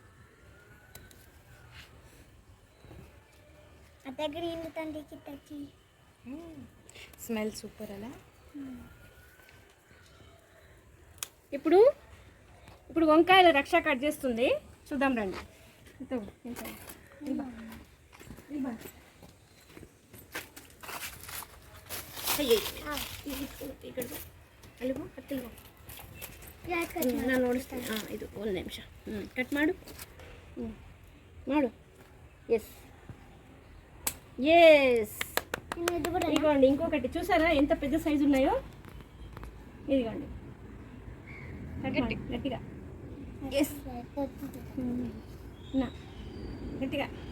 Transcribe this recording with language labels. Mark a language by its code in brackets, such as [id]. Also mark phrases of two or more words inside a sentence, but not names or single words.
[en] smell super [te] అలా. ఇప్పుడు వంకాయలు రక్ష కట్ చేస్తుంది, చూద్దాం రండి. [kn] ನಾನು ನೋಡಿಸ್ತೇನೆ. ಇದು ಒಂದು ನಿಮಿಷ ಕಟ್ ಮಾಡು. [te] ఎస్ ఇదిగోండి. ఇంకొకటి చూసారా ఎంత పెద్ద సైజు ఉన్నాయో. ఇదిగోండి గట్టిగా. ఎస్ గట్టిగా.